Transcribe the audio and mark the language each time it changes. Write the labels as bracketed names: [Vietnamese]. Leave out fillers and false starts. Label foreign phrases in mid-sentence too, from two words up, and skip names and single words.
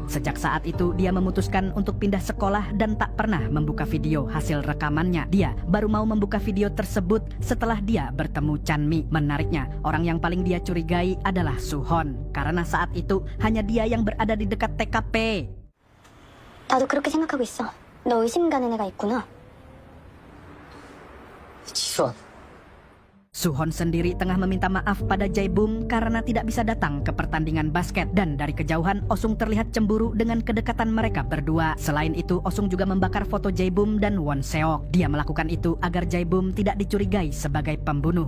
[Indonesian] Sejak saat itu dia memutuskan untuk pindah sekolah dan tak pernah membuka video hasil rekamannya. Dia baru mau membuka video tersebut setelah dia bertemu Chanmi. Menariknya, orang yang paling dia curigai adalah Suhon. Karena saat itu hanya dia yang berada di dekat TKP. [Korean] 나도 그렇게 생각하고 있어. 너 의심 가는 애가 있구나. 지수원. [Indonesian] Suhon sendiri tengah meminta maaf pada Jae-bum karena tidak bisa datang ke pertandingan basket. Dan dari kejauhan, Osung terlihat cemburu dengan kedekatan mereka berdua. Selain itu, Osung juga membakar foto Jae-bum dan Won Seok. Dia melakukan itu agar Jae-bum tidak dicurigai sebagai pembunuh.